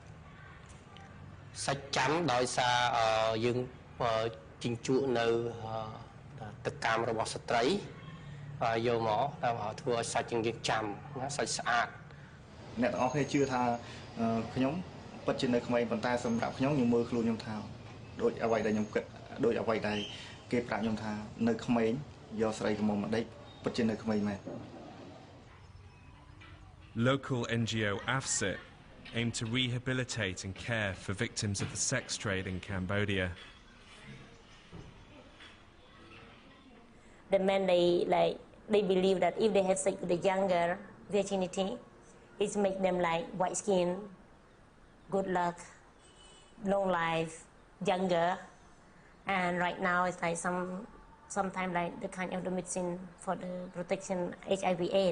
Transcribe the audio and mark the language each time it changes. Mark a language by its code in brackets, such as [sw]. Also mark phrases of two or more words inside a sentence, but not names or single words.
[km] យើងជញ្ជក់នៅទឹកកាមរបស់ស្ត្រីយកមកដើម្បីធ្វើឲ្យសាច់យើងចាំណាសាច់ស្អាតអ្នកទាំងអស់គ្នាជឿថាខ្ញុំពិតជានៅក្មេងប៉ុន្តែសម្រាប់ខ្ញុំមើលខ្លួនខ្ញុំថាដូចអ្វីដែលខ្ញុំគិតដូចអ្វីដែលគេប្រាប់ខ្ញុំថានៅក្មេងយកស្រីកមុំមកដេកពិតជានៅក្មេងមែន [en] Local NGO AFSIT aim to rehabilitate and care for victims of the sex trade in Cambodia. The men they believe that if they have sex with the younger virginity, it make them like white skin, good luck, long life, younger, and right now it's like sometimes like the kind of the medicine for the protection HIV/AIDS.